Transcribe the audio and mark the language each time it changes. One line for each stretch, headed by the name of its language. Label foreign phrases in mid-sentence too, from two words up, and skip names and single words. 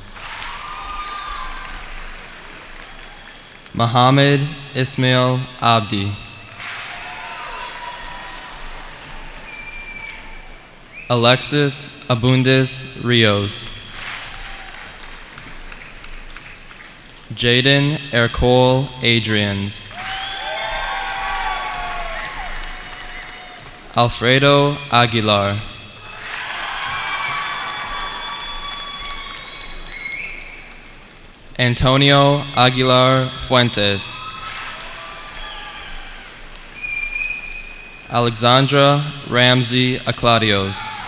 English: Mohammed Ismail Abdi. Alexis Abundis Rios. Jaden Ercole Adrians. Alfredo Aguilar. Antonio Aguilar Fuentes. Alexandra Ramsey Acladios.